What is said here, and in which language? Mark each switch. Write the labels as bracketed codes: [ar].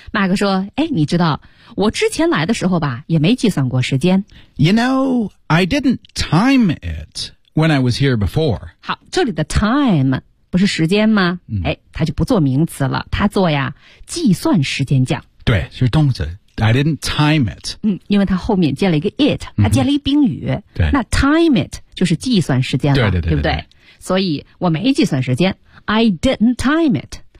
[zh] Mark 说，哎，你知道我之前来的时候吧，也没计算过时间。 [en] You know, I didn't time it when I was here before. [zh] 好，这里的 time 不是时间吗？哎、 mm. ，它就不做名词了，它做呀计算时间讲。对，是动词。 [en] I didn't time it. [zh] 嗯，因为它后面接了一个 it， 它接了一宾语。对、mm-hmm.。那 time it 就是计算时间了，对对 对, 对, 对, 对, 对，对不对？所以我没计算时间。 [en] I didn't time it.